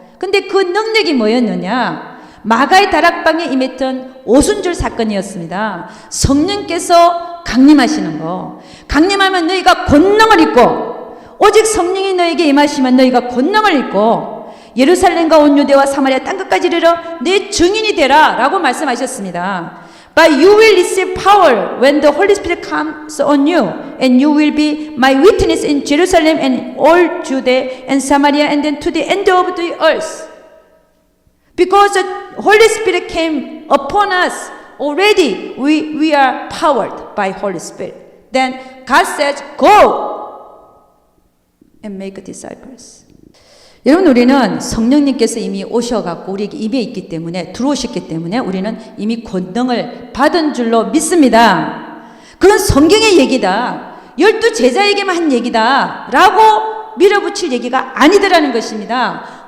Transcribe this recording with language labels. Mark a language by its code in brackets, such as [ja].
[ko] 근데 그 능력이 뭐였느냐? 마가의 다락방에 임했던 오순절 사건이었습니다. 성령께서 강림하시는 거. 강림하면 너희가 권능을 입고, 오직 성령이 너에게 임하시면 너희가 권능을 입고 예루살렘과 온 유대와 사마리아 땅끝까지 이르러 내 증인이 되라 라고 말씀하셨습니다. [en] But you will receive power when the Holy Spirit comes on you, and you will be my witness in Jerusalem and all Judea and Samaria and then to the end of the earth. Because the Holy Spirit came upon us already, we are powered by Holy Spirit. Then God says, go and make disciples. [ko] 여러분, 우리는 성령님께서 이미 오셔갖고 우리에게 입에 있기 때문에, 들어오셨기 때문에 우리는 이미 권능을 받은 줄로 믿습니다. 그건 성경의 얘기다, 12제자에게만 한 얘기다 라고 밀어붙일 얘기가 아니더라는 것입니다.